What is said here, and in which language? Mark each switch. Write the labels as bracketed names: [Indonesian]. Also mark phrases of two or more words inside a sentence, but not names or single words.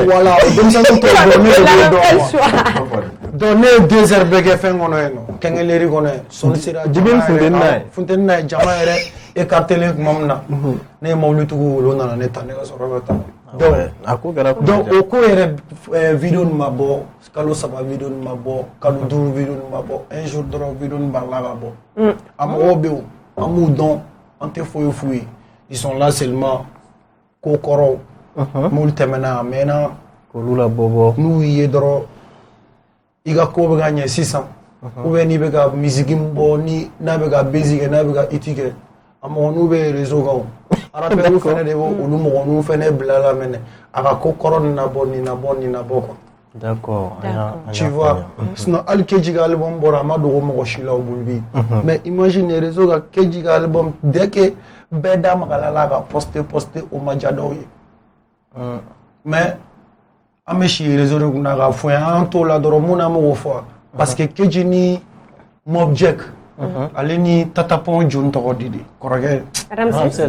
[Bambara] voilà denmisɛnninw tɔw dɔn ne de b'o dɔn donc ne ye 2 heures bɛɛ kɛ fɛn kɔnɔ yen nɔ kɛnkɛleri kɔnɔ yen sɔnni sera Jibril funteni n'a ye funteni n'a ye jama yɛrɛ écartelen tuma min na ne ye mobilitigiw wele o nana ne ta ne ka sɔrɔ ka taa a ko kɛra donc o ko yɛrɛ video nin ma bɔ kalo 3 video nin ma bɔ kalo 5 video nin ma bɔ [French] un jour [Bambara] dɔrɔn video nin balila ka bɔ a mɔgɔw bɛ yen an b'u dɔn an tɛ foyi f'u ye [French] ils sont là seulement [Bambara] ko kɔrɔw m'olu tɛmɛna a mɛnna k'olu la bɔ n'u y'i ye dɔrɔn i ka ko bɛ ka ɲɛ sisan [French] ou bien [Bambara] n'i bɛ ka misiki min bɔ ni n'a bɛ ka bezi kɛ n'a bɛ ka iti kɛ a mɔgɔninw bɛ réseau kan o rappeurs fana de b'o olu mɔgɔninw fana bila la mɛnɛ a ka ko kɔrɔ nin na bɔ nin na bɔ nin na bɔ quoi. [French] d'accord tu vois [Bambara] sinon hali Keji ka album bɔra a ma dogo mɔgɔ si la o bolo bi [French] mais imagine [Bambara] réseau ka Keji ka album [French] dès que [Bambara] bɛɛ da magala la ka poster o ma diya dɔw ye mais an bɛ si réseau de kunna k'a fɔ yan an t'o la dɔrɔn mun na m'o fɔ [French] parce que [Bambara] Keji ni Mob Jack ale ni Tatapon John tɔgɔ di de kɔrɔkɛ Ramses